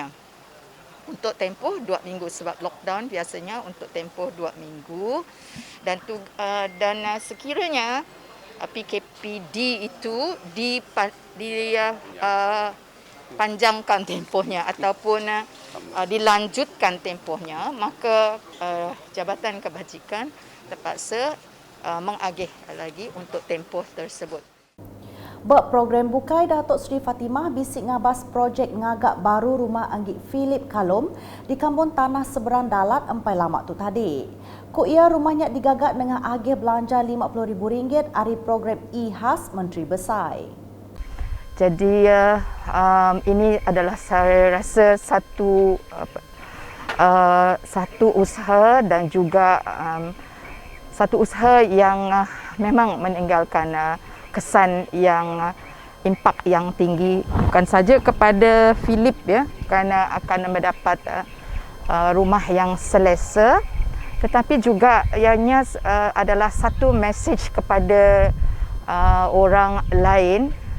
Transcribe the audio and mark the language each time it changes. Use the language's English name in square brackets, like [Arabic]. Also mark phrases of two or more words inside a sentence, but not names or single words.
[Malay] Untuk tempoh 2 minggu sebab lockdown biasanya untuk tempoh 2 minggu dan sekiranya PKPD itu dipanjangkan tempohnya ataupun dilanjutkan tempohnya, maka Jabatan Kebajikan terpaksa mengagih lagi untuk tempoh tersebut. [Iban] Bak program bukai Datuk Seri Fatimah bisik ngabas projek ngagak baru rumah Anggik Philip Kalum di kampung Tanah Seberang Dalat empai lama tu tadi. Ko ia rumahnya digagak dengan agih belanja RM50,000 hari program E-Khas Menteri Besar. [Malay] Jadi ini adalah saya rasa satu usaha dan juga satu usaha yang memang meninggalkan kesan yang impak yang tinggi bukan saja kepada Philip ya kerana akan mendapat rumah yang selesa, tetapi juga ianya adalah satu mesej kepada orang lain